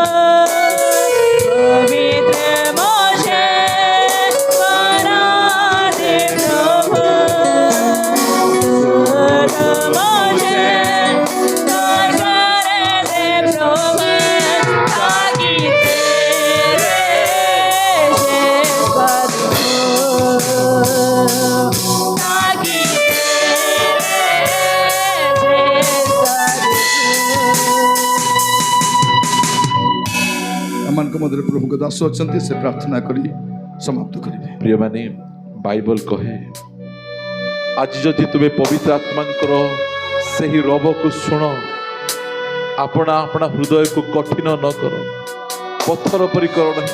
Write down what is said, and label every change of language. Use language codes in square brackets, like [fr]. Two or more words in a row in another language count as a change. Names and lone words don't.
[hi] पवित्र मुझे बना दे प्रभु, शुद्ध मुझे सुधार दे प्रभु, ताकि तेरे जैसा दिखूं, ताकि तेरे जैसा दिखूं। [or] एମାନଙ୍କ ମଧ୍ୟରେ ପ୍ରଭୁଙ୍କ ଦାସ ଅଛନ୍ତି ସେ ପ୍ରାର୍ଥନା କରି ସମାପ୍ତ କରିବେ। ପ୍ରିୟମାନେ ବାଇବଲ କହେ ଆଜି ଯଦି ତୁମେ ପବିତ୍ର ଆତ୍ମାଙ୍କର ସେହି ରବକୁ ଶୁଣ ଆପଣା ଆପଣା ହୃଦୟକୁ କଠିନ ନ କର ପଥର ପରି କର ନାହିଁ।